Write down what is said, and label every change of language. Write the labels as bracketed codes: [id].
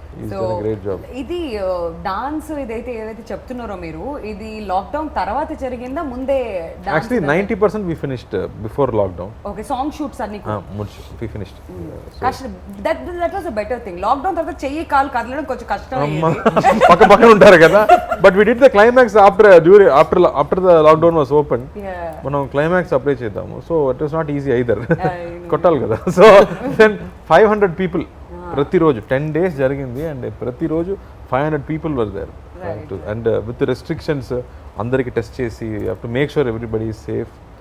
[te] So ఇది dance ఏదైతే చెప్తున్నారో మీరు, ఇది లాక్డౌన్ తర్వాత జరిగిందా ముందే? [en] Actually 90% we finished before lockdown. [te] Okay, song shoots అన్ని [en] we finished. that was a better thing. [te] Lockdown తర్వాత చెయ్యి కాలు కదలడం కొంచెం కష్టం, పక్క పక్కన ఉంటారు కదా, [en] But we did the climax after the lockdown was open. [te] మనం క్లైమాక్స్ అప్లై చేద్దాము, so [en] it was not easy either. [te] కొట్టాలి కదా. [en] so then 500 people [te] ప్రతిరోజు 10 days జరిగింది, [en] And ప్రతిరోజు 500 people were there, and with restrictions అందరికి test చేసి have to make sure everybody is safe.